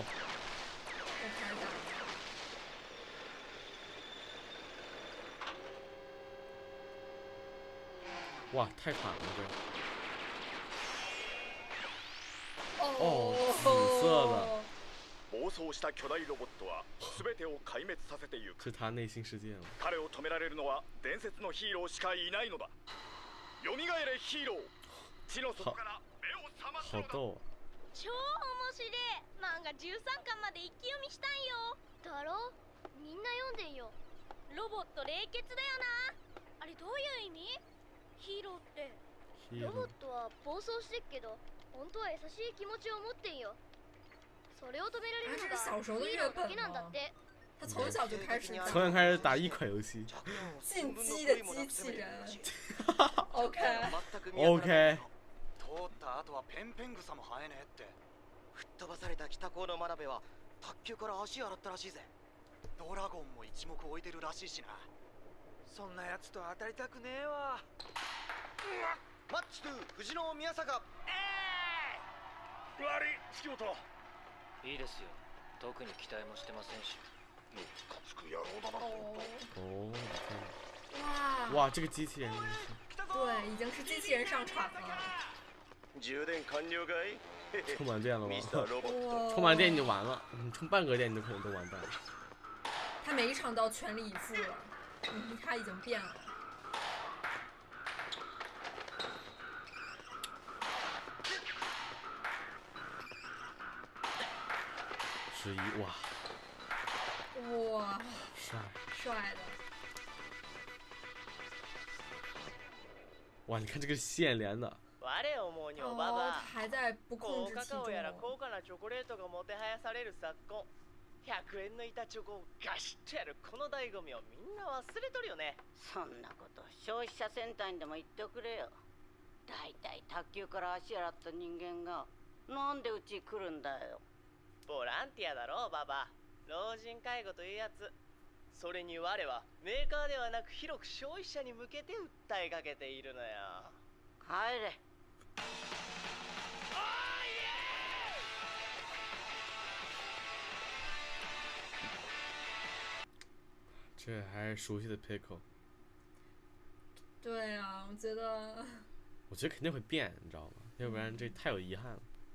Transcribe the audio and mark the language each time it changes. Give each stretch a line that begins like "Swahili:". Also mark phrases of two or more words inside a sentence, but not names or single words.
Chinese: 我看一下。哇，太惨了这。哦，紫色的。
Japanese: 暴走した巨大ロボットは全てを壊滅させていく。
Chinese: 是他内心世界了。
Japanese: 彼を止められるのは伝説のヒーローしかいないのだ。蘇れヒーロー。地の底から目を覚ますのだ。
Chinese: 好逗。
Japanese: 超面白い。漫画13巻まで一気読みしたんよ。だろ？みんな読んでんよ。ロボット冷血だよな。あれどういう意味？ヒーローってロボットは暴走してっけど本当は優しい気持ちを持ってんよ。それを止められるのがヒーローだけなんだって。
Chinese: 他从小就开始打一款游戏，进击的机器人。OK。
Japanese: 通った後はペンペン草も生えねえって。吹っ飛ばされた北高の真鍋は卓球から足洗ったらしいぜ。ドラゴンも一目置いてるらしいしな。そんなやつと当たりたくねえわ。マッチ2藤野宮坂。悪い月本。いいですよ。特に期待もしてませんし。ムカつく野郎だな。
Chinese: 哇，这个机器人对，已经是机器人上场了。
Japanese: 充電完了かい？
Chinese: 充满电了吗？充满电你就完了，你充半格电你就可能都完蛋了。他每一场都要全力以赴了，他已经变了。 11，哇！哇，帅的。哇，你看这个线连的。
Japanese: 我思うにおばば。
Chinese: 还在不控制其中。
Japanese: 高カカオやら高価なチョコレートがもてはやされる昨今。100円の板チョコをガシッとやるこの醍醐味をみんな忘れとるよね。そんなこと消費者センターにでも言っておくれよ。だいたい卓球から足洗った人間がなんでうち来るんだよ。ボランティアだろババ。老人介護というやつ。それに我はメーカーではなく広く消費者に向けて訴えかけているのよ。帰れ。
Chinese: 这还是熟悉的 Pickle。对啊，我觉得肯定会变，你知道吗？要不然这太有遗憾了。